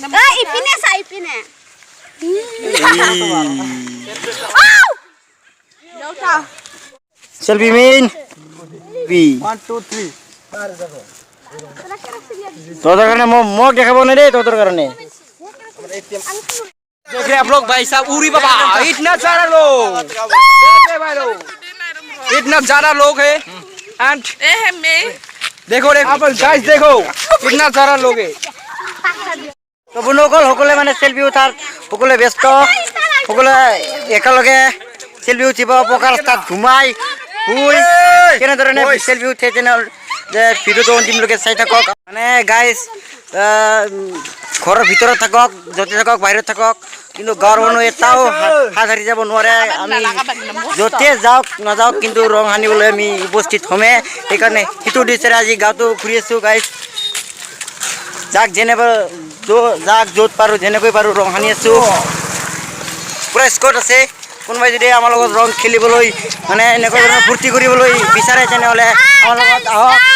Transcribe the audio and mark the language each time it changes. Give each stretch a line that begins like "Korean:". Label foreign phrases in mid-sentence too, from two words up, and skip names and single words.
Assamese: চেলফি মেইন তহঁতৰ কাৰণে মোক দেখাব নাই দেই তহঁতৰ কাৰণে
Hindi: देख रहे हैं आप लोग भाई साहब उरी बाबा इतना सारा लोग इतना ज्यादा लोग है एंड ए है मैं देखो गाइस देखो इतना सारा लोग है
Assamese: তো বন্ধুসকল সকলোৱে মানে চেলফি উঠাৰ সকলোৱে ব্যস্ত সকলোৱে একেলগে চেলফি উঠিব পকা ৰাস্তাত ঘুমাই শুই কেনেধৰণে চেলফি উঠে তেনেহ'লে যে ভিডিঅ'টো অন্তিমলৈকে চাই থাকক মানে গাইজ ঘৰৰ ভিতৰত থাকক য'তে থাকক বাহিৰত থাকক কিন্তু গাঁৱৰ মানুহ এটাও হাত সাৰি যাব নোৱাৰে আমি য'তে যাওক নাযাওক কিন্তু ৰং সানিবলৈ আমি উপস্থিত হ'মে সেইকাৰণে সেইটো উদ্দেশ্যেৰে আজি গাঁৱটো ঘূৰি আছোঁ গাইজ যাক যাক য'ত পাৰোঁ যেনেকৈ পাৰোঁ ৰং সানি আছোঁ পূৰা স্কট আছে কোনোবাই যদি আমাৰ লগত ৰং খেলিবলৈ মানে এনেকুৱা ধৰণৰ ফূৰ্তি কৰিবলৈ বিচাৰে তেনেহ'লে আমাৰ লগত আহক